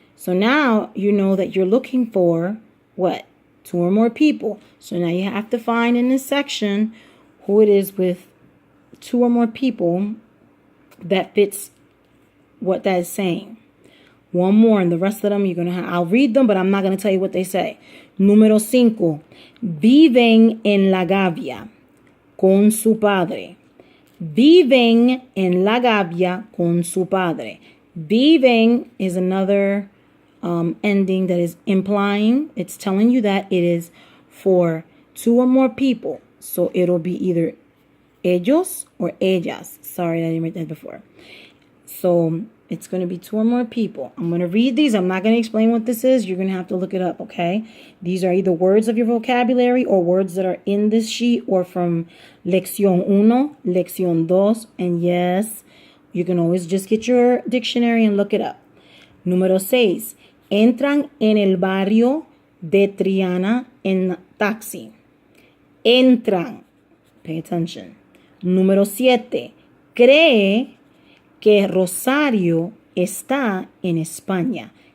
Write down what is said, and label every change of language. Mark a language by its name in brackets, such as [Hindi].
[English] So now you know that you're looking for what? 2 or more people. So now you have to find in this section who it is with 2 or more people that fits what that is saying. One more, and the rest of them you're going to have. I'll read them, but I'm not going to tell you what they say. [Spanish] Número 5. Viven en la Gavia con su padre. Viven en la Gavia con su padre. [English] Viven is another ending that is implying, it's telling you that it is for 2 or more people. So it'll be either ellos or ellas. Sorry, I didn't write that before. So it's going to be 2 or more people. I'm going to read these. I'm not going to explain what this is. You're going to have to look it up, okay? These are either words of your vocabulary or words that are in this sheet or from Lección 1, Lección 2, and yes, you can always just get your dictionary and look it up. [Spanish] Número 6. Entran en el barrio de Triana en taxi. Entran. [English] Pay attention. [Spanish] Número 7. Cree que Rosario está en España.